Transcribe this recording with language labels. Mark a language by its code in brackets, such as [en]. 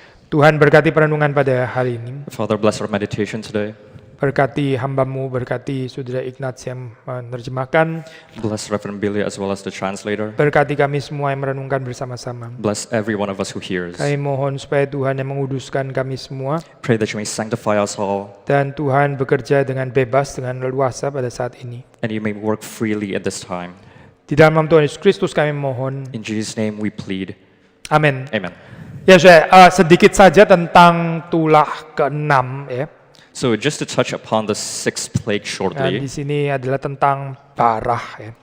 [id] Tuhan berkati perenungan pada hari ini. [en] Father, bless our meditation today. [id] Berkati hamba-Mu, berkati Saudara Ignatius yang menerjemahkan, [en] Bless Reverend Billy as well as the translator. [id] berkati kami semua yang merenungkan bersama-sama. [en] Bless every one of us who hears. [id] Kami mohon supaya Tuhan yang menguduskan kami semua, [en] Pray that you may sanctify us all, [id] dan Tuhan bekerja dengan bebas, dengan leluasa pada saat ini. [en] and you may work freely at this time. [id] Di dalam nama Tuhan Yesus Kristus kami mohon. [en] In Jesus' name we plead. [id] Amin. [en] Amen. [id] Ya, saya sedikit saja tentang tulah ke-6 ya. [en] So just to touch upon the sixth plague [id] Dan [en] shortly, [id] di sini adalah tentang parah ya.